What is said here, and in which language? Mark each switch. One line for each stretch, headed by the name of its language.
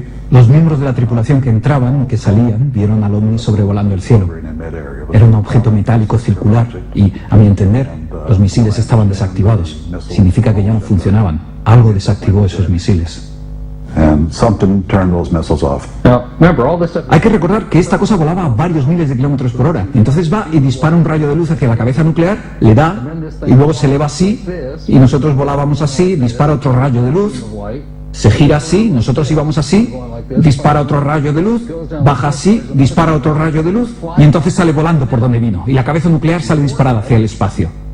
Spanish: Los miembros de la tripulación que entraban y que salían vieron al ovni sobrevolando el cielo. Era un objeto metálico circular y, a mi entender, los misiles estaban desactivados. Significa que ya no funcionaban. Algo desactivó esos misiles.
English: and something turned those missiles off.
Spanish: Hay que recordar que esta cosa volaba a varios miles de kilómetros por hora. Entonces va y dispara un rayo de luz hacia la cabeza nuclear, le da, y luego se eleva así, y nosotros volábamos así, dispara otro rayo de luz, se gira así, nosotros íbamos así, dispara otro rayo de luz, baja así, dispara otro rayo de luz, y entonces sale volando por donde vino, y la cabeza nuclear sale disparada hacia el espacio.